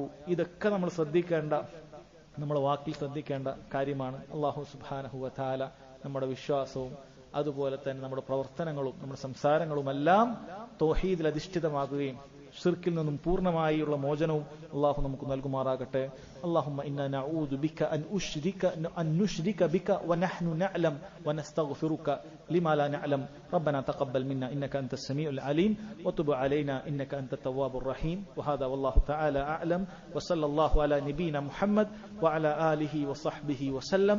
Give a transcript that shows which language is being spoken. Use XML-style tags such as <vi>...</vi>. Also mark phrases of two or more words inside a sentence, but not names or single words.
<ml>ഇതൊക്കെ നമ്മൾ ശ്രദ്ധിക്കേണ്ട, നമ്മുടെ വാക്കിൽ ശ്രദ്ധിക്കേണ്ട കാര്യമാണ്.</ml> <ar>الله سبحانه وتعالى</ar> <ml>നമ്മുടെ വിശ്വാസവും അതുപോലെ തന്നെ നമ്മുടെ പ്രവർത്തനങ്ങളും നമ്മുടെ സംസാരങ്ങളുമെല്ലാം തൗഹീദിൽ അധിഷ്ഠിതമാകുകയും ഷിർക്കിൽ നിന്നും പൂർണ്ണമായുള്ള മോചനവും അള്ളാഹു നമുക്ക് നൽകുമാറാകട്ടെ.</ml> <ar>اللهم إنا نعوذ بك أن نشرك بك ونحن نعلم ونستغفرك لما لا نعلم. ربنا تقبل منا إنك أنت السميع العليم وتب علينا إنك أنت التواب الرحيم. وهذا والله تعالى أعلم، وصلى الله على نبينا محمد وعلى آله وصحبه وسلم.</ar>